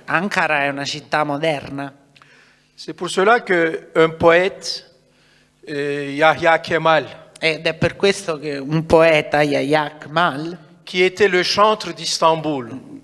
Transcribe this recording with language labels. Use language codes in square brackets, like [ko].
[it] Ankara è una città moderna. [fr] C'est pour cela qu'un poète, Yahya Kemal, [it] Ed è per questo che un poeta, Yahya Kemal, [fr] qui était le chantre d'Istanbul,